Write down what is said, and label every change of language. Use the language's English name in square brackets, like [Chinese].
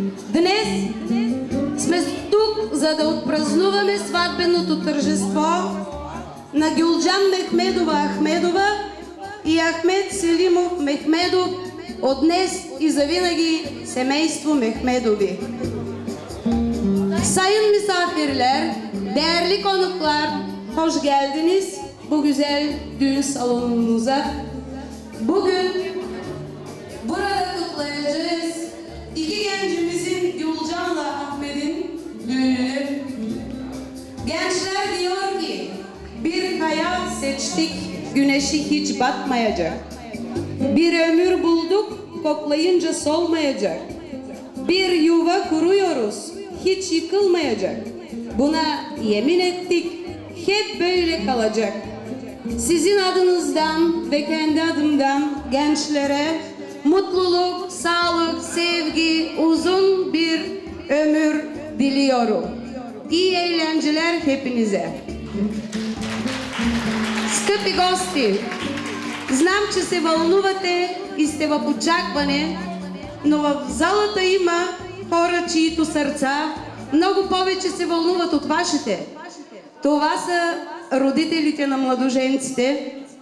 [Bulgarian] Днес сме тук, за да отпразнуваме сватбеното тържество на Гюлджан Мехмедова Ахмедова и Ахмед Селимов Мехмедов, от днес и завинаги семейство Mehmedovi. [Turkish] Sayın misafirler, değerli konuklar, hoş geldiniz bu güzel düğün salonumuza. Bugün burada kutlayacağız iki gencimizin, Gülcan'la Ahmet'in düğününü. Gençler diyor ki, bir hayat seçtik, güneşi hiç batmayacak. Bir ömür bulduk, koklayınca solmayacak. Bir yuva kuruyoruz, hiç yıkılmayacak. Buna yemin ettik, hep böyle kalacak. Sizin adınızdan ve kendi adımdan gençlere mutluluk, sağlık, sevgi, uzun bir ömür diliyorum. İyi eğlenceler hepinize. [Bulgarian] Скъпи гости, знам, че се вълнувате и сте в очакване, но в залата има хора, чието сърца много повече се вълнуват от вашите. Това са родителите на младоженците.